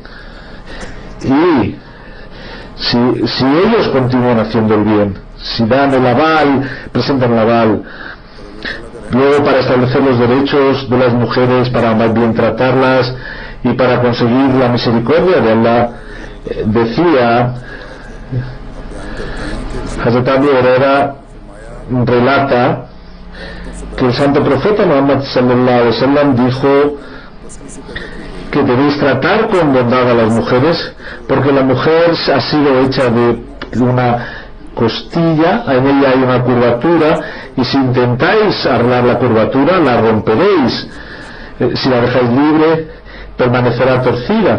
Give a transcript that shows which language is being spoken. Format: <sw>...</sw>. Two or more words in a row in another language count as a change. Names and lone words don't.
<es>Y si ellos continúan haciendo el bien, si dan el aval, presentan el aval, luego para establecer los derechos de las mujeres, para más bien tratarlas y para conseguir la misericordia de Allah, decía Hazrat Abu Huraira, relata que el santo profeta Muhammad</es> <ar>صلى الله عليه وسلم</ar> <es>dijo que debéis tratar con bondad a las mujeres, porque la mujer ha sido hecha de una costilla, en ella hay una curvatura, y si intentáis arreglar la curvatura, la romperéis. Si la dejáis libre, permanecerá torcida.</es>